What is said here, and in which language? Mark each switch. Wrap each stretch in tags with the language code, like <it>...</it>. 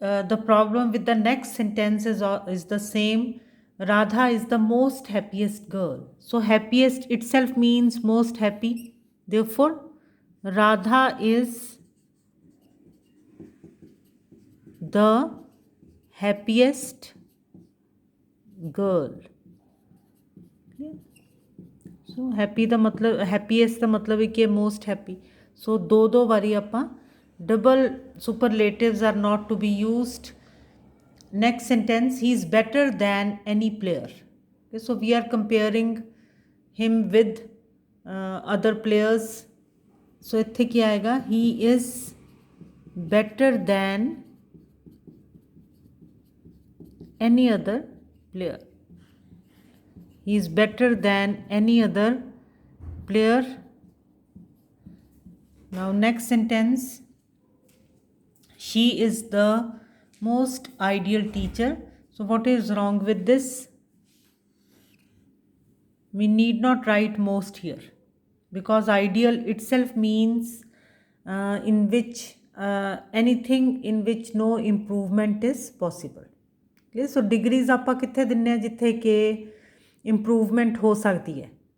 <en>The problem with the next sentence is the same. Radha is the most happiest girl. So happiest itself means most happy. Therefore, Radha is the happiest girl. So happy</en> <hi>का मतलब happiest का मतलब है कि</hi> <en>Most happy. So</en> <pa>दो बारी आपां</pa> <en>Double superlatives are not to be used. Next sentence he is better than any player. So we are comparing him with other players.</en> <pa>सो इत्थे क्या आएगा?</pa> <en>He is better than any other player. He is better than any other player. Now next sentence, she is the most ideal teacher. So what is wrong with this? We need not write most here because ideal itself means in which anything in which no improvement is possible. Okay, so degrees</en> <pa>ਆਪਾਂ ਕਿੱਥੇ ਦਿੰਨੇ ਆ ਜਿੱਥੇ ਕਿ</pa> <hi>improvement हो सकती है.</hi>